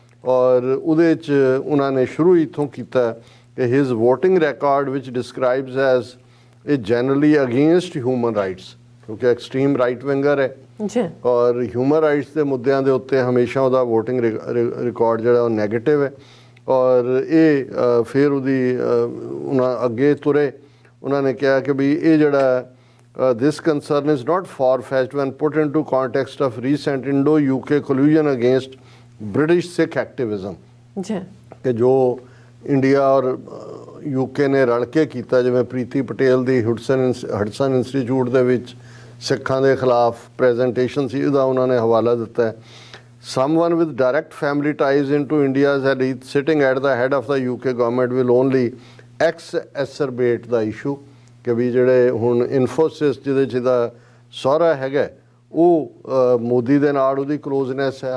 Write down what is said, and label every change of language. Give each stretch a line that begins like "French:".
Punjabi: ਔਰ ਉਹਦੇ 'ਚ ਉਹਨਾਂ ਨੇ ਸ਼ੁਰੂ ਇੱਥੋਂ ਕੀਤਾ ਕਿ ਹਿਜ਼ ਵੋਟਿੰਗ ਰਿਕਾਰਡ ਵਿਚ ਡਿਸਕ੍ਰਾਈਬਸ ਐਜ਼ ਇਹ ਜਨਰਲੀ ਅਗੇਂਸਟ ਹਿਊਮਨ ਰਾਈਟਸ, ਕਿਉਂਕਿ ਐਕਸਟ੍ਰੀਮ ਰਾਈਟ ਵਿੰਗਰ ਹੈ ਔਰ ਹਿਊਮਨ ਰਾਈਟਸ ਦੇ ਮੁੱਦਿਆਂ ਦੇ ਉੱਤੇ ਹਮੇਸ਼ਾ ਉਹਦਾ ਵੋਟਿੰਗ ਰਿਕਾਰਡ ਜਿਹੜਾ ਉਹ ਨੈਗੇਟਿਵ ਹੈ। ਔਰ ਇਹ ਫਿਰ ਉਹਦੀ ਉਹਨਾਂ ਅੱਗੇ ਤੁਰੇ। ਉਹਨਾਂ ਨੇ ਕਿਹਾ ਕਿ ਵੀ ਇਹ ਜਿਹੜਾ
English: this concern is not far-fetched when put into context of recent Indo-UK collusion against British Sikh activism।
Punjabi: ਜੀ ਕਿ ਜੋ ਇੰਡੀਆ ਔਰ ਯੂਕੇ ਨੇ ਰਲ ਕੇ ਕੀਤਾ, ਜਿਵੇਂ ਪ੍ਰੀਤੀ ਪਟੇਲ ਦੀ ਹਡਸਨ ਇੰਸਟੀਚਿਊਟ ਦੇ ਵਿੱਚ ਸਿੱਖਾਂ ਦੇ ਖਿਲਾਫ ਪ੍ਰੈਜੈਂਟੇਸ਼ਨ ਸੀ, ਉਹਦਾ ਉਹਨਾਂ ਨੇ ਹਵਾਲਾ ਦਿੱਤਾ ਹੈ।
English: Someone with direct family ties into India's elite sitting at the head of the UK government will only exacerbate the issue।
Punjabi: ਕਿ ਵੀ ਜਿਹੜੇ ਹੁਣ ਇਨਫੋਸਿਸ ਜਿਹਦੇ 'ਚ ਦਾ ਸਹੁਰਾ ਹੈਗਾ ਉਹ ਮੋਦੀ ਦੇ ਨਾਲ ਉਹਦੀ ਕਲੋਜ਼ਨੈਸ ਹੈ।